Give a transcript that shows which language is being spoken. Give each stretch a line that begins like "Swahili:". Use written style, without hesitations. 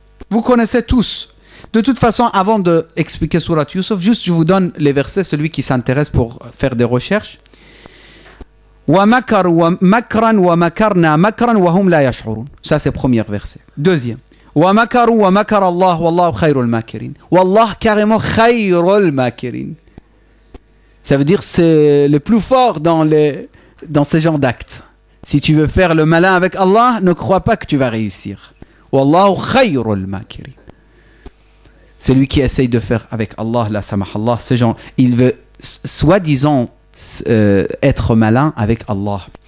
French: Vous connaissez tous. De toute façon, avant d'expliquer Surat Yusuf, juste je vous donne les versets, celui qui s'intéresse pour faire des recherches.
Arabic: وَمَكَرُوا مَكْرًا وَمَكَرْنَا مَكْرًا وَهُمْ لَا يَشْعُرُونَ.
French: Ça c'est le premier verset. Deuxième.
Arabic: وَمَكَرُوا وَمَكَرَ اللَّهُ وَاللَّهُ خَيْرُ الْمَاكِرِينَ. وَاللَّهُ
French: carrément
Arabic: خَيْرُ الْمَاكِرِينَ.
French: Ça veut dire c'est le plus fort dans ce genre d'actes. Si tu veux faire le malin avec Allah, ne crois pas que tu vas réussir.
Arabic: وَاللَّهُ خَيْرُ الْمَاكِرِينَ.
French: Celui qui essaye de faire avec Allah,
Arabic: la samahallah,
French: ce genre, il veut soi-disant être malin avec Allah.